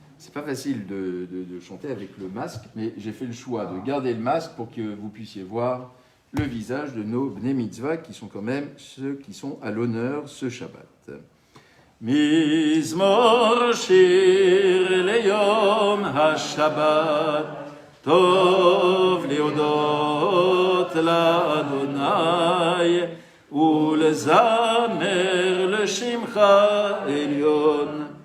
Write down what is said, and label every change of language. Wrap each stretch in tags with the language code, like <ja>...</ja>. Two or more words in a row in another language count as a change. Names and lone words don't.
<fr>c'est pas facile de chanter avec le masque, mais j'ai fait le choix de garder le masque pour que vous puissiez voir le visage de nos Bnei Mitzvah, qui sont quand même ceux qui sont à l'honneur ce Shabbat.</fr> <he>מזמור שיר ליום השבת, טוב להודות לאדוני ולזמר לשמך עליון.</he>